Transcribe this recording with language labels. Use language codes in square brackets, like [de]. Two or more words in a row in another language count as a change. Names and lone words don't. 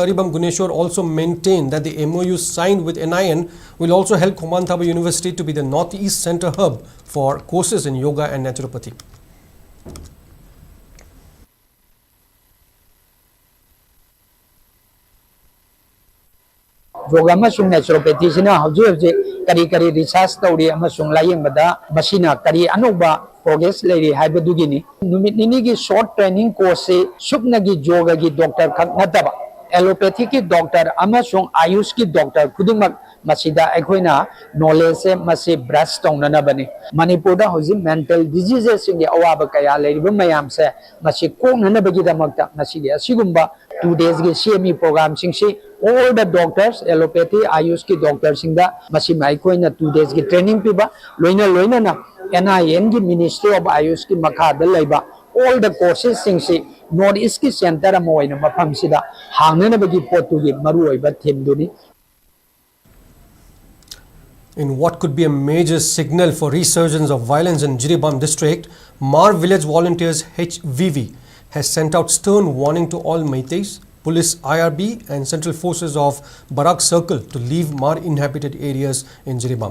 [en] Jiribam Guneshwar also maintained that the MOU signed with NIN will also help Khomantaba University to be the Northeast Center hub for courses in yoga and naturopathy. [mni] Yoga amasung naturopathy sina hauji kari research tawri amasung layeng bada masina kari anuba progress lady haibadugini numit nini gi [en] short training course [mni] se sukna gi yoga gi doctor khak nataba allopathy ki doctor amasung ayush ki doctor khudungmak masida ekhoina knowledge se masi brush tawnana bani Manipur da hauji [en] mental diseases [mni] singi awaba kaya leriba mayam se masi kongnana bagi damakta masidi asigumba [en] 2 days [mni] gi [en] CME program [mni] singsi [en] all the doctors [mni] allopathy ayush ki doctors singda masi mai koina [en] 2 days [mni] gi training piba loina na NIN gi Ministry of Ayush ki makha da laiba [en] all the courses [mni] singsi Northeast ki center amoina mafam sida hangnana bagi potu gi maru oiba theme duni. [en] In what could be a major signal for resurgence of violence in Jiribam district, Mar Village Volunteers HVV has sent out stern warning to all Meiteis, police, IRB and central forces of Barak Circle to leave Mar inhabited areas in Jiribam.